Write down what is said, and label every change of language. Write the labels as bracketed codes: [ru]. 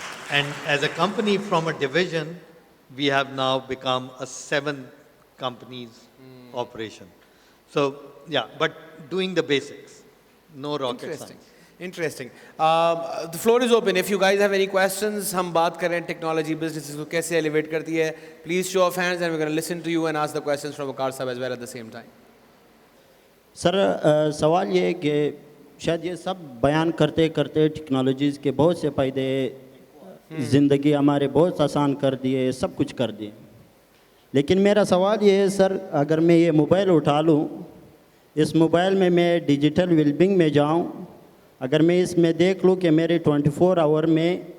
[en] And as a company from a division, we have now become a 7 companies operation. So, yeah, but doing the basics, no rocket science. Interesting. The floor is open. If you guys have any questions, [ur] ہم بات کر رہے ہیں technology business کو کیسے alleviate کرتی ہے. [en] Please show of hands and we're going to listen to you and ask the questions from Waqar sahab as well at the same time. [ur] سر سوال یہ ہے کہ شاید یہ سب بیان کرتے کرتے ٹیکنالوجیز کے بہت سے فائدے, زندگی ہمارے بہت آسان کر دیے, سب کچھ کر دیے, لیکن میرا سوال یہ ہے سر, اگر میں یہ موبائل اٹھا لوں, اس موبائل میں ڈیجیٹل ویلبنگ میں جاؤں, اگر میں اس میں دیکھ لوں کہ میرے 24 آور میں